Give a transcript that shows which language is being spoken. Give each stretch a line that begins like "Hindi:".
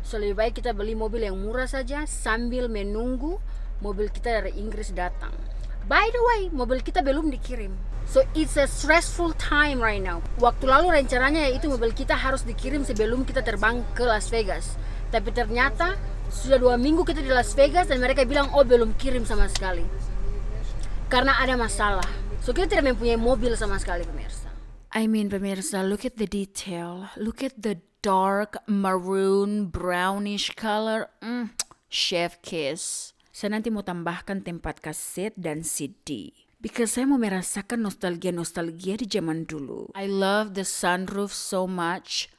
Indonesian: So lebih baik kita beli mobil yang murah saja sambil menunggu mobil kita dari Inggris datang.
English: By the way,
Indonesian: mobil kita belum dikirim.
English: So it's a stressful time right now.
Indonesian: Waktu lalu rencananya yaitu mobil kita harus dikirim sebelum kita terbang ke Las Vegas. Tapi ternyata sudah 2 minggu kita di Las Vegas dan mereka bilang belum kirim sama sekali. Karena ada masalah. So kita tidak mempunyai mobil sama sekali pemirsa.
English: I mean pemirsa, look at the detail. Look at the dark maroon brownish color. Chef kiss.
Indonesian: Saya nanti mau tambahkan tempat kaset dan CD. Because saya mau merasakan nostalgia-nostalgia di zaman dulu.
English: I love the sunroof so much.